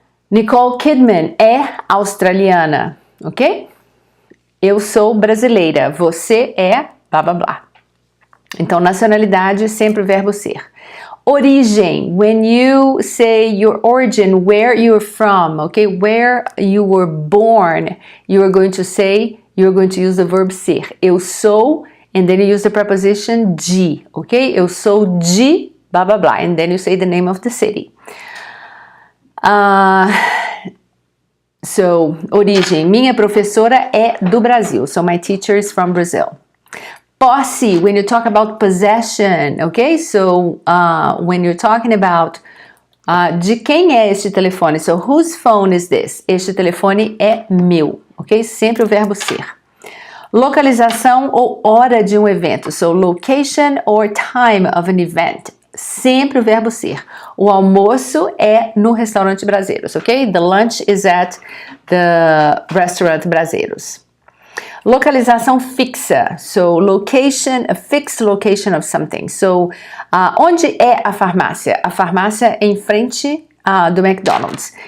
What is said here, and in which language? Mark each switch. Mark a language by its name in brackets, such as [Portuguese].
[Portuguese] Nicole Kidman é australiana. Ok? Eu sou brasileira. Você é blá blá blá. Então, nacionalidade, sempre o verbo ser. Origem. [English] When you say your origin, where you're from, okay? Where you were born, you are going to say, you're going to use the verb ser. [Portuguese] Eu sou. [English] And then you use the preposition de, ok? [Portuguese] Eu sou de blá blá blá. [English] And then you say the name of the city. [Portuguese] So, origem. Minha professora é do Brasil. [English] So, my teacher is from Brazil. Posse, when you talk about possession, ok? So, when you're talking about [Portuguese] de quem é este telefone? [English] So, whose phone is this? [Portuguese] Este telefone é meu, ok? Sempre o verbo ser. Localização ou hora de um evento. [English] So, location or time of an event. [Portuguese] Sempre o verbo ser. O almoço é no restaurante Braseiros, ok? [English] The lunch is at the restaurant Braseiros. [Portuguese] Localização fixa. [English] So, location, a fixed location of something. [Portuguese] So, onde é a farmácia? A farmácia é em frente do McDonald's.